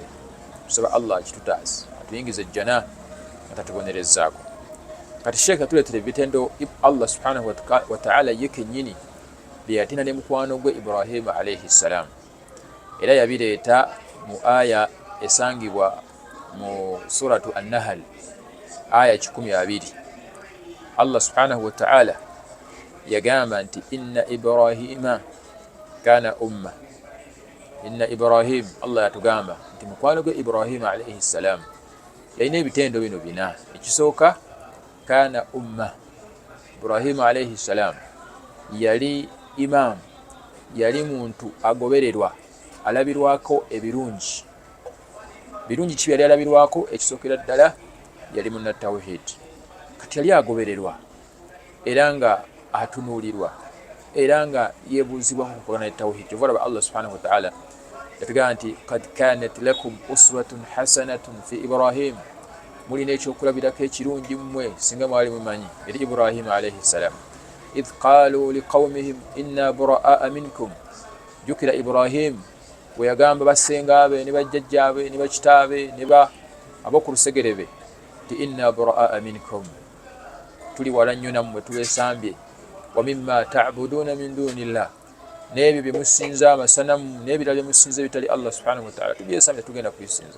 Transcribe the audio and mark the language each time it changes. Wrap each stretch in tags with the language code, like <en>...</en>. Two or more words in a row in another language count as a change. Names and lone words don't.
<lg>Tusaba Allah kitutaase atuyingize ejjana nga tatubonerezaako. Kati Sheikh atuleetera ebitendo Allah</lg> <ar>سبحانه وتعالى</ar> <lg>ye kennyini bye yatina ne mukwano gwe Ibrahima</lg> <ar>عليه السلام,</ar> <lg>era yabireeta mu aya esangibwa mu suratu An-Nahl aya 12. Allah</lg> <ar>سبحانه وتعالى</ar> <lg>yagamba nti</lg> <ar>إن إبراهيم كان أمة. إن إبراهيم,</ar> <lg>Allah yatugamba nti mukwano gwe Ibrahima</lg> <ar>عليه السلام</ar> <lg>yalina ebitendo bino bina. Ekisooka</lg> <ar>كان أمة.</ar> <lg>Ibrahima</lg> <ar>عليه السلام</ar> <lg>yali imam, yali muntu agobererwa, alabirwako ebirungi. Birungi ki byali alabirwako? Ekisookera ddala yali munna tawhid. Kati yali agobererwa era nga atunuulirwa era nga yeebuuzibwa ku kukolana ne tawhid. Kyova Allah</lg> <ar>سبحانه وتعالى</ar> <lg>yatugamba nti</lg> <ar>قد كانت لكم أسوة حسنة في إبراهيم,</ar> <lg>mulina ekyokulabirako ekirungi mmwe singa mwali mumanyi eri Ibrahima</lg> <ar>عليه السلام. إذ قالوا لقومهم إنا برآء منكم.</ar> <lg>Jukira Ibrahim bwe yagamba basengaabe ne bajjajjaabe ne bakitaabe ne ab'oku lusegere be nti</lg> <ar>إنا برآء منكم,</ar> <lg>tuli wala nnyo nammwe, tubeesambye.</lg> <ar>ومما تعبدون من دون الله,</ar> <lg>n'ebyo bye musinza amasanamu n'ebirala bye musinza ebitali Allah</lg> <ar>سبحانه وتعالى,</ar> <lg>tubyesambye, tugenda kubisinza.</lg>